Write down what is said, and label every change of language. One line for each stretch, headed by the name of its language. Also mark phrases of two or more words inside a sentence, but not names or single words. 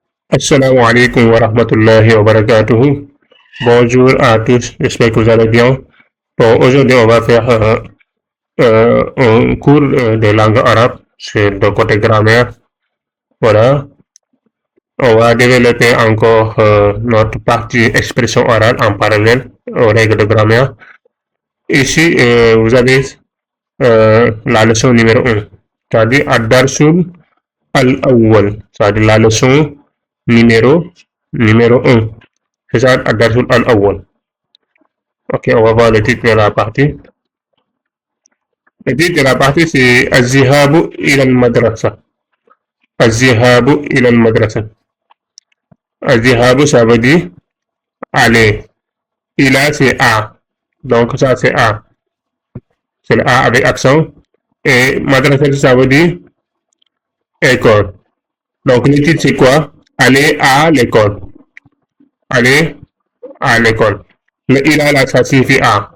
Arabic: السلام عليكم ورحمة الله وبركاته.
French: Bonjour à tous, j'espère que vous allez bien. Bon, aujourd'hui, on va faire un cours de langue arabe sur le côté grammaire. Voilà, on va développer encore notre partie expression orale en parallèle aux règles de grammaire. Ici, vous avez la leçon numéro 1, c'est-à-dire
Arabic: الدرس الأول,
French: c'est-à-dire la leçon numéro 1. C'est ça,
Arabic: الدرس الأول.
French: Ok, on va voir le titre de la partie. Le titre de la partie, c'est
Arabic: الذهاب إلى المدرسة. الذهاب إلى المدرسة.
French: Az-Zihabu, ça veut dire aller. Ila, c'est A. Donc, ça, c'est A. C'est le A avec accent. Et Madrasa, ça veut dire école. Donc, le titre, c'est quoi? Aller à l'école. Aller à l'école. Le ila, là, ça signifie A.